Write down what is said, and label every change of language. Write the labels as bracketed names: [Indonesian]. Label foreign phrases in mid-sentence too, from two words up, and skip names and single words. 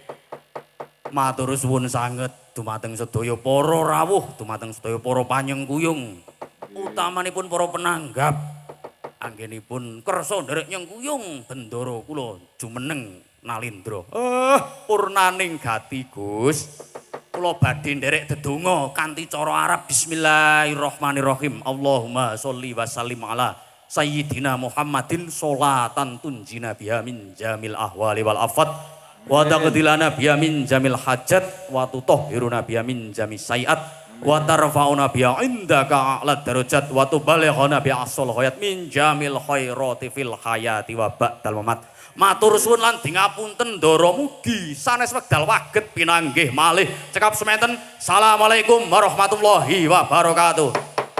[Javanese] Matur suwun sanget dumateng sedaya para rawuh, dumateng sedaya para panyengkuyung, utamanipun para penanggap. Anggenipun kersa nderek nyengkuyung bendara kula jumeneng nalindra. Purnaning gati Gus. Kula badhe nderek dedonga kanthi cara Arab. [Arabic] بسم الله الرحمن الرحيم. اللهم صل وسلم على سيدنا محمد صلاة تنجينا بها من جميع الأهوال والآفات وتقضي لنا بها من جميع الحاجات وتطهرنا بها من جميع السيئات وترفعنا بها عندك أعلى الدرجات وتبلغنا بها أقصى الغايات من جميع الخيرات في الحياة وبعد الممات. [Javanese] Matur suwun lan dingapunten ndara mugi sanes wekdal waget pinanggih malih cekap semanten. [Arabic] السلام عليكم ورحمة الله وبركاته.